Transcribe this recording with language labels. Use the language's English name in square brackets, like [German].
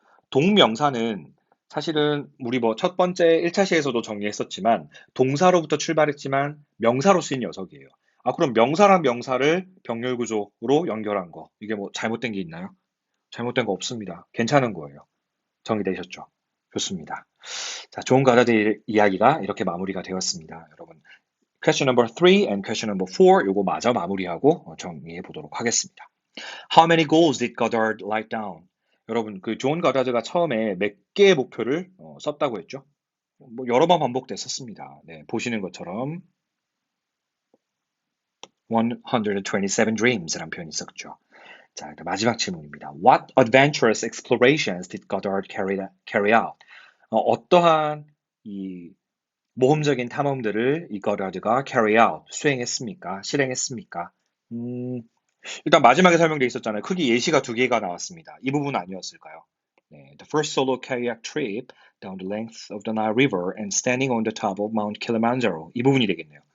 [Korean] 동명사는 사실은 우리 뭐 첫 번째 1차 시에서도 정리했었지만 동사로부터 출발했지만 명사로 쓰인 녀석이에요. 그럼 명사랑 명사를 병렬 구조로 연결한 거. 이게 뭐 잘못된 게 있나요? 잘못된 거 없습니다. 괜찮은 거예요. 정리되셨죠? 좋습니다. 자, 좋은 가다들 이야기가 이렇게 마무리가 되었습니다. [English] 여러분, question number 3 and question number 4 [Korean] 요거 마저 마무리하고 정리해 보도록 하겠습니다. [English] How many goals did Goddard write down? [Korean] 여러분, 그 존 거다드가 처음에 몇 개의 목표를 썼다고 했죠? 뭐 여러 번 반복됐었습니다. 네, 보시는 것처럼 127 dreams라는 표현이 있었죠. 자, 마지막 질문입니다. [English] What adventurous explorations did Goddard carry out? [Korean] 어떠한 이 모험적인 탐험들을 이 거다드가 carry out, 수행했습니까? 실행했습니까? 음, 일단 마지막에 설명돼 있었잖아요. 크기 예시가 두 개가 나왔습니다. 이 부분 아니었을까요? 네, [English] the first solo kayak trip down the length of the Nile River and standing on the top of Mount Kilimanjaro. [Korean] 이 부분이 되겠네요.